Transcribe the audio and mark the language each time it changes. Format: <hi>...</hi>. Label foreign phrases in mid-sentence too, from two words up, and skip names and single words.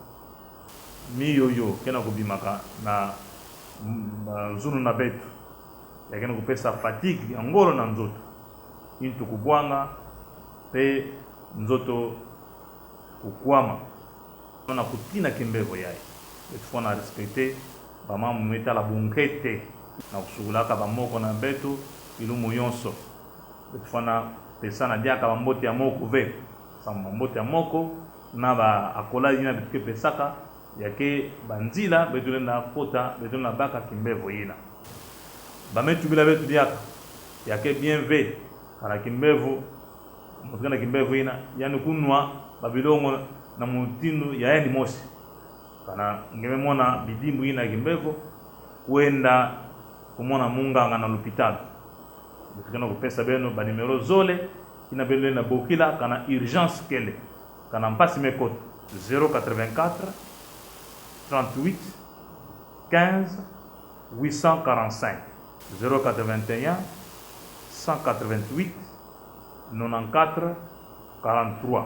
<ktu>miyoyo kena kubimaka na nzunu na betu yakena kupesa fatigue ya ngolo na nzoto intu kubwanga pe nzoto kukwama na kutina kimbevo yai betu fona respecter bama mumeta la bunkete na kusugulaka bamoko na betu ilumu yonso betu fona pesa na diaka bambote ya moko ve sama bambote ya moko na ba akola yina betu pesaka yake banzila betu na kota betu na baka kimbevo yina bametu bila betu diaka yake bien ve kana kimbevo mutukana kimbevo yina yani kunwa babilongo na mutindo ya yani mosi kana ngememona bidimbu yina kimbevo kwenda kumona munganga na l'hôpital mutukana kupesa beno ba numero zole ina belo na bokila kana urgence kele kana mpasi mekota 084 38 15 845 081 188 94 43.</ktu>